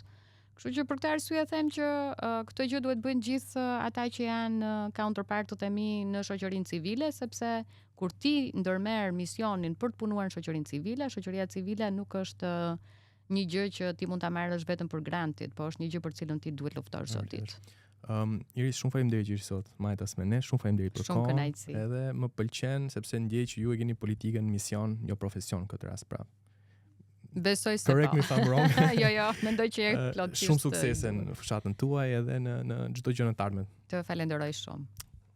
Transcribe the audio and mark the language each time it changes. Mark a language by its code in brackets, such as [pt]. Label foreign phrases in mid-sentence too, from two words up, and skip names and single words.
[sq] Kështu që për këtë arsye them që këtë gjë duhet bëjnë gjithë ata që janë counterpartët e mi në shoqërinë civile, sepse kur ti ndërmerr misionin për të punuar në shoqërinë civile, shoqëria civile nuk është një gjë që ti mund ta marrësh vetëm për granted, po është një gjë për cilën ti duhet luftosh çdo ditë. Iris, shumë faleminderit që sot majtas me ne, shumë faleminderit për kohën. Edhe më pëlqen sepse ndjej që ju e keni politikën mision, jo profesion këtë rast, pra. Besoj se [en] correct me if I'm wrong. [sq] Jo, mendoj që je plotësisht. Shumë suksese në fshatën tuaj edhe në çdo gjë në të ardhmen. Të falenderoj shumë.